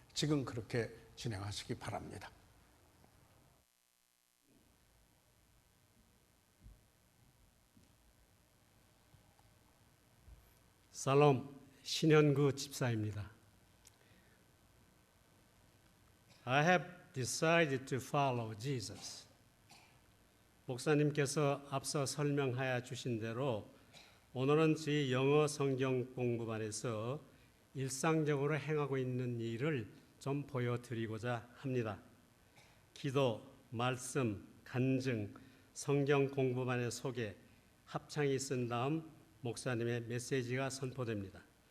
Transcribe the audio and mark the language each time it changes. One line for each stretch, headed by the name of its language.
Korean: 지금 그렇게 진행하시기 바랍니다. 살롬 신현구 집사입니다.
English: I have decided to follow Jesus.
Korean: 목사님께서 앞서 설명하여 주신 대로 오늘은 저희 영어 성경 공부반에서 일상적으로 행하고 있는 일을 좀 보여드리고자 합니다. 기도, 말씀, 간증, 성경 공부반의 소개, 합창이 있은 다음 목사님의 메시지가 선포됩니다.